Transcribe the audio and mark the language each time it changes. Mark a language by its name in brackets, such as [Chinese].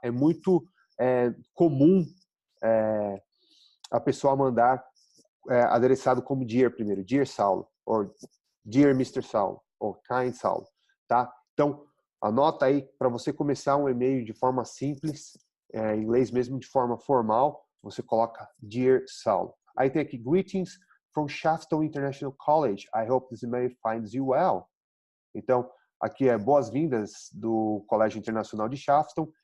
[Portuguese] É muito comum a pessoa mandar adereçado como Dear primeiro, Dear Saulo, ou Dear Mr. Saulo, ou Kind Saulo, tá? Então, anota aí, para você começar um e-mail de forma simples, em inglês mesmo, de forma formal, você coloca Dear Saulo. Aí tem aqui, [English] Greetings from Shafton International College. I hope this email finds you well. [Portuguese] Então, aqui é boas-vindas do Colégio Internacional de Shafton.